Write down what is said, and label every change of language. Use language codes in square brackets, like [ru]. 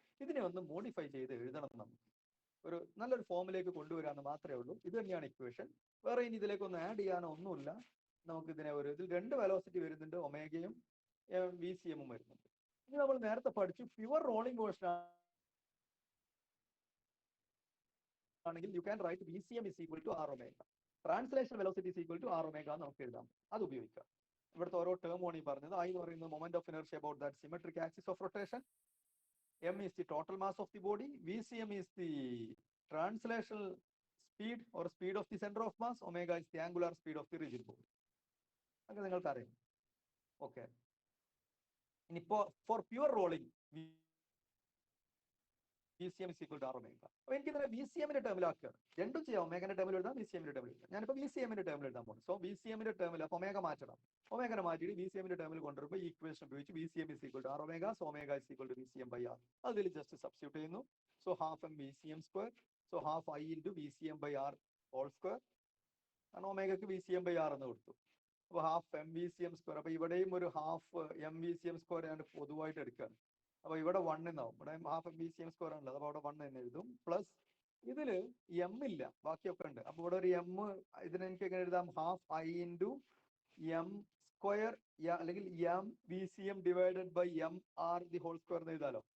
[ml] ഇതിനെ ഒന്ന് മോഡിഫൈ ചെയ്ത് എഴുതണം നമുക്ക്. ഒരു നല്ലൊരു ഫോമിലേക്ക് കൊണ്ടുവരാന്ന് മാത്രമേ ഉള്ളൂ. ഇത് തന്നെയാണ് ഇക്വേഷൻ. വേറെ ഇനി ഇതിലേക്ക് ഒന്ന് ആഡ് ചെയ്യാനോ ഒന്നുമില്ല. നമുക്ക് ഇതിനെ ഇതിൽ രണ്ട് വെലോസിറ്റി വരുന്നുണ്ട്, ഒമേഗയും VCM വരുന്നുണ്ട്. ഇനി നമ്മൾ നേരത്തെ പഠിച്ചു പ്യുവർ റോളിംഗ് മോഷൻ ആണെങ്കിൽ [en] You can write VCM is equal to R omega. Translation velocity is equal to R omega [ml] നമുക്ക് എഴുതാം. അത് ഉപയോഗിക്കാം. ഇവിടുത്തെ ഓരോ ടേം ആണ് ഈ പറഞ്ഞത്. [en] I [ml] എന്ന് പറയുന്നത് [en] Moment of inertia about that symmetric axis of rotation. M is the total mass of the body. VCM is the translational speed or speed of the center of mass. Omega is the angular speed of the rigid body. [ml] അങ്ങനെ നിങ്ങൾക്ക് അറിയാം. [en] Okay, ഇനിയിപ്പോ for pure rolling VCM is equal to R omega. [ml] അപ്പൊ എനിക്ക് ഇതിനെ VCM-ന്റെ ടേമിലാക്കുകയാണ്. രണ്ടും ചെയ്യാം. ഒമേഗന്റെ ടേമിൽ എഴുതാം, VCM-ന്റെ ടേമിൽ എഴുതാം. ഞാനിപ്പോ VCM-ന്റെ ടേമിൽ എഴുതാൻ പോകുന്നു. സോ VCM-ന്റെ ടേമിൽ അപ്പൊ ഒമേഗ മാറ്റണം. ഒമേഗനെ മാറ്റിയിട്ട് VCM-ന്റെ ടേമിൽ കൊണ്ടുവരുമ്പോൾ ഈ ഇക്വേഷൻ ഉപയോഗിച്ച് [en] VCM is equal to R omega. So omega is equal to VCM by R. അതിൽ just substitute ചെയ്യുന്നു. So half M VCM square. So half I into VCM by R whole square. [ml] കാരണം ഒമേഗക്ക് VCM by R എന്ന് കൊടുത്തു. അപ്പൊ half M VCM square. അപ്പൊ ഇവിടെയും ഒരു half M VCM square ഞാൻ പൊതുവായിട്ട് എടുക്കുകയാണ്. അപ്പൊ ഇവിടെ 1 എന്നാവും. ഇവിടെ ഹാഫ് എം VCM സ്ക്വയർ ആണല്ലോ. അപ്പൊ അവിടെ 1 എന്ന് എഴുതും. പ്ലസ് ഇതില് M ഇല്ല, ബാക്കിയൊക്കെ ഉണ്ട്. അപ്പൊ ഇവിടെ ഒരു M, ഇതിന് എനിക്ക് എങ്ങനെ എഴുതാം? Half I into M square അല്ലെങ്കിൽ M VCM divided by MR the whole square എന്ന് എഴുതാലോ.